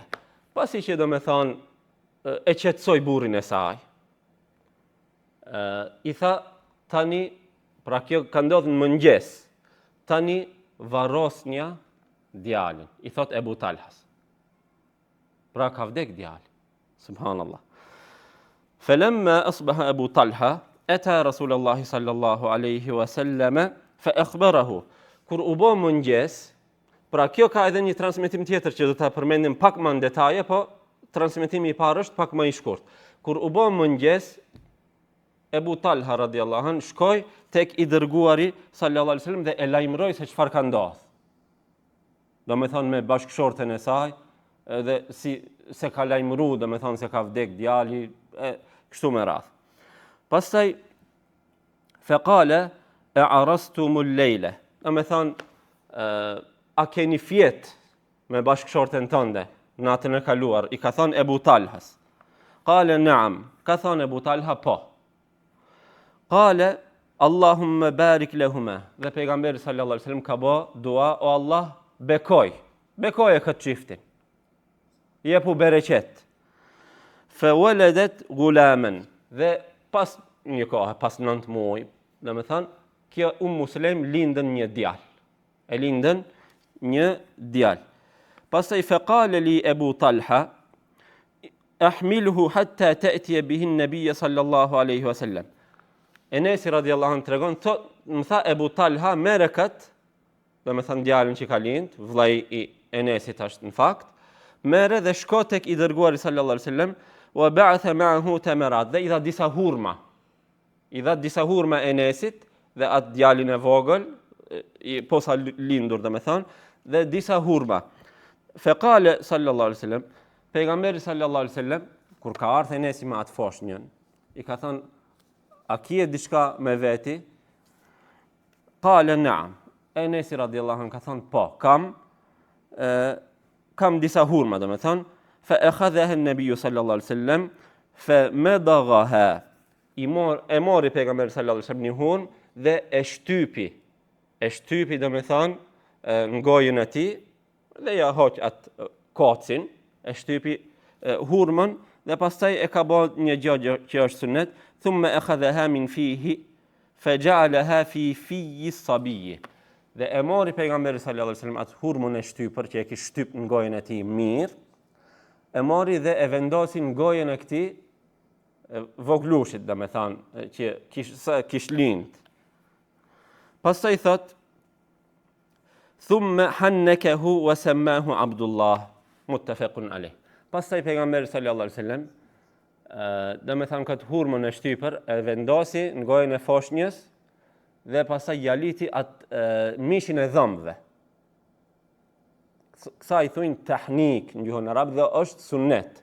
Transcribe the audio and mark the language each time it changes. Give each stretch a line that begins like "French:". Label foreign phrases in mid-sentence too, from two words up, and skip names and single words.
Albanian: Pasi që domethënë e qetësoi burrin e saj. I tha tani, pra kjo ka ndodhur në mëngjes. Tani varrosnja djalin, i thot Ebu Talhas. Pra ka vdek djali. Subhanallah.
Arabic: فلما أصبح أبو طلحة أتى رسول الله صلى الله عليه وسلم فأخبره.
Albanian: Kur u bë mëngjes, pra kjo ka edhe një transmetim tjetër që do ta përmendim pak më në detaje, po transmetimi i parë është pak më i shkurt. Kur u bë mëngjes, Ebu Talha
Arabic: رضي الله عنه
Albanian: shkoi tek i dërguari
Arabic: صلى الله عليه وسلم
Albanian: dhe e lajmëroi se çfarë ka ndodhur. Do me thonë me bashkëshorten e saj, edhe si se ka lajmëru, do me thonë se ka vdek djali, kështu me radhë. Pastaj,
Arabic: فقال أعرستم الليلة,
Albanian: do me thonë, a keni fjet me bashkëshorten tënde, natën e kaluar, i ka thonë Ebu Talhas.
Arabic: قال نعم,
Albanian: ka thonë Ebu Talha, po.
Arabic: قال اللهم بارك لهما,
Albanian: dhe pejgamberi
Arabic: صلى الله عليه وسلم
Albanian: ka bë dua, o Allah, bekoj e këtë çiftin. Jepu bereqet.
Arabic: فولدت غلاما,
Albanian: dhe pas një kohë, pas 9 muaj, do me thënë, kjo Sulaim lindën një djalë. E lindën një djalë. Pastaj
Arabic: فقال لي أبو طلحة احمله حتى تأتي به النبي صلى الله عليه وسلم.
Albanian: Enesi
Arabic: رضي الله عنه
Albanian: tregon, më tha Ebu Talha, mere këtë, do me thënë djalin që ka lind, vllai i Enesit është në fakt, mere dhe shko tek i dërguari
Arabic: صلى الله عليه وسلم, وبعث معه تمرات,
Albanian: dhe i dha disa hurma. I dha disa hurma Enesit dhe atë djalin e vogël, posa lindur do me thënë, dhe disa hurma.
Arabic: فقال صلى الله عليه وسلم pejgamberi صلى الله عليه وسلم,
Albanian: kur ka ardhur Enesi me atë foshnjën, i ka thënë, a kje diçka me veti?
Arabic: قال نعم.
Albanian: Enesi
Arabic: رضي الله عنه
Albanian: ka thonë, po, kam disa hurma, do me thonë,
Arabic: فأخذها النبي صلى الله عليه وسلم فمضغها.
Albanian: E mori pejgamberi
Arabic: صلى الله عليه وسلم
Albanian: një hurmë dhe e shtypi do me thonë në gojën e tij dhe ja hoq atë kocin, e shtypi hurmën dhe pastaj e ka bërë një gjë që është sunnet,
Arabic: ثم أخذها من فيه فجعلها في الصبي.
Albanian: Dhe e mori pejgamberi
Arabic: صلى الله عليه وسلم
Albanian: atë hurmën e shtypër që e kishte shtyp në gojën e tij mirë, e mori dhe e vendosi në gojën e këtij voglushit, do me thënë, që kish lind. Pastaj thot,
Arabic: ثم حنكه وسماه عبد الله متفق عليه.
Albanian: Pastaj pejgamberi
Arabic: صلى الله عليه وسلم
Albanian: do me thënë këtë hurmën e shtypër e vendosi në gojën e foshnjës dhe pastaj jaliti atë mishin e dhëmbëve. Kësa i thujnë tahnik në gjuhën arab dhe është sunnet.